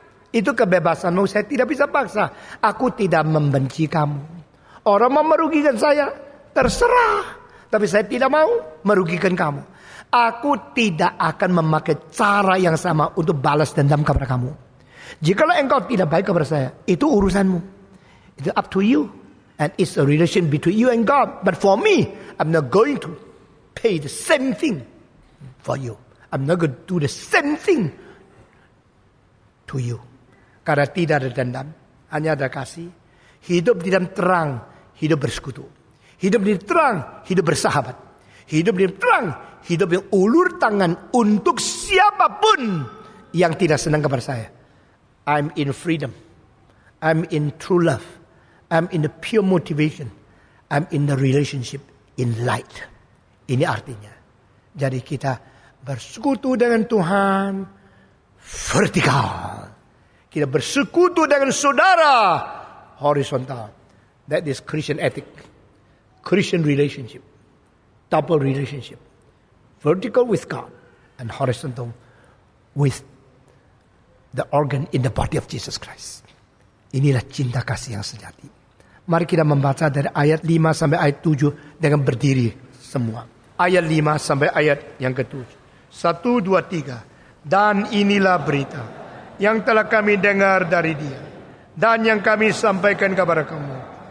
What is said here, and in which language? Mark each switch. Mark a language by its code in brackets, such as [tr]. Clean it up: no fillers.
[id] Itu kebebasanmu, saya tidak bisa paksa. Aku tidak membenci kamu. Orang mau merugikan saya, terserah. Tapi saya tidak mau merugikan kamu. Aku tidak akan memakai cara yang sama untuk balas dendam kepada kamu. Jikalau engkau tidak baik kepada saya, itu urusanmu. [en] It's up to you. And it's a relation between you and God. But for me, I'm not going to pay the same thing for you. I'm not going to do the same thing to you. [id] Karena tidak ada dendam, hanya ada kasih. Hidup di dalam terang, hidup bersekutu. Hidup di terang, hidup bersahabat. Hidup di terang, hidup yang ulur tangan untuk siapapun yang tidak senang kepada saya. [en] I'm in freedom. I'm in true love. I'm in the pure motivation. I'm in the relationship in light. [id] Ini artinya. Jadi kita bersekutu dengan Tuhan vertikal. Kita bersekutu dengan saudara horizontal. [en] That is Christian ethic. Christian relationship. Double relationship. Vertical with God and horizontal with the organ in the body of Jesus Christ. [id] Inilah cinta kasih yang sejati. Mari kita membaca dari ayat 5 sampai ayat 7 dengan berdiri semua. Ayat 5 sampai ayat yang ke-7. 1, 2, 3. Dan inilah berita yang telah kami dengar dari Dia dan yang kami sampaikan kepada kamu.